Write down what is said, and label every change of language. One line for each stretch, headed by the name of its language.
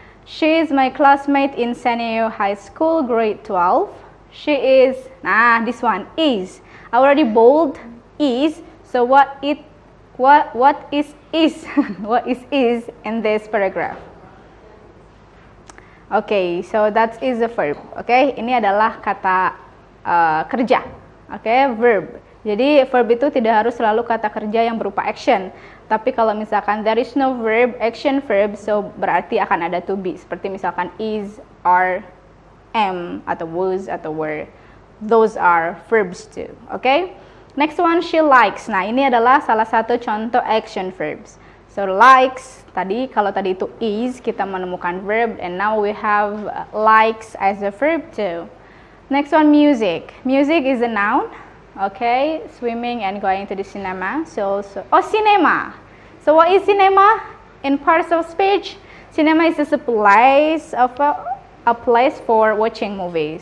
English: She is my classmate in Saneo High School, grade 12. She is, this one, is. I already bold, is. So what is what is in this paragraph? Okay, so that is the verb.
Indonesian: Okay, ini adalah kata kerja. Okay, verb. Jadi verb itu tidak harus selalu kata kerja yang berupa action. Tapi kalau misalkan
English: there is no verb, action verb, so berarti akan ada to be.
Indonesian: Seperti misalkan is, are, am, atau was, atau were.
English: Those are verbs too. Okay. Next one, she likes.
Indonesian: Nah, ini adalah salah satu contoh action verbs.
English: So likes,
Indonesian: kalau tadi itu is, kita menemukan verb,
English: and now we have likes as a verb too. Next one, music. Music is a noun. Okay, swimming and going to the cinema. Cinema. So what is cinema? In parts of speech, cinema is just a place for watching movies.